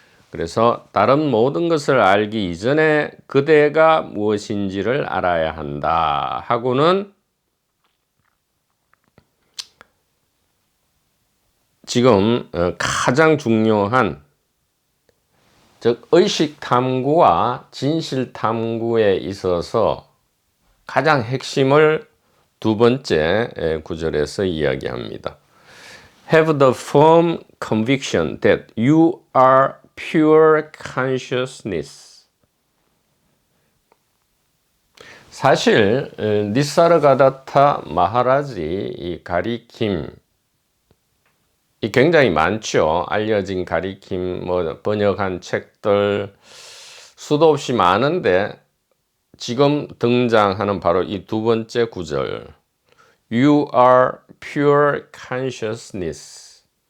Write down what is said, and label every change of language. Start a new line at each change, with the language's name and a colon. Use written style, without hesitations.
Korean: 그래서 다른 모든 것을 알기 이전에 그대가 무엇인지를 알아야 한다 하고는 지금 가장 중요한 즉 의식탐구와 진실탐구에 있어서 가장 핵심을 두 번째 구절에서 이야기합니다.
English: Have the firm conviction that you are pure consciousness.
Korean: 사실 니사르가다타 마하라지 이 가리킴 이 굉장히 많죠. 알려진 가리킴 번역한 책들 수도 없이 많은데 지금 등장하는 바로 이 두 번째 구절
English: You are pure consciousness.